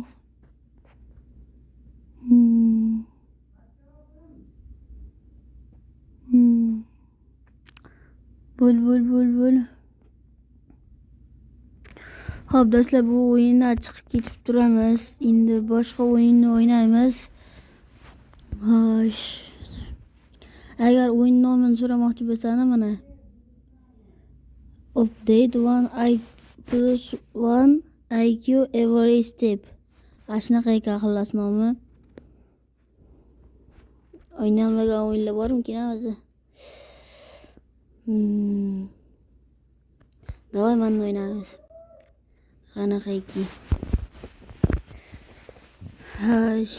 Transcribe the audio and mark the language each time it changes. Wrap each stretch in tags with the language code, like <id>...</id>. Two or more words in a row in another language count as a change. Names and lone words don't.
<uz>Bo'l. Xo'p do'stlar, bu o'yindan chiqib ketib turamiz. Endi boshqa o'yinni o'ynaymiz. Xo'sh. Agar o'yin nomini so'ramoqchi bo'lsangiz mana.</uz> <en>Update 1 IQ every step.</en> <uz>Ashnaqa ekan xullas nomi. O'ynalmagan o'yinlar bormikin o'zi? Davay mana o'ynaymiz. Qanaqa ekan? Xo'sh.</uz>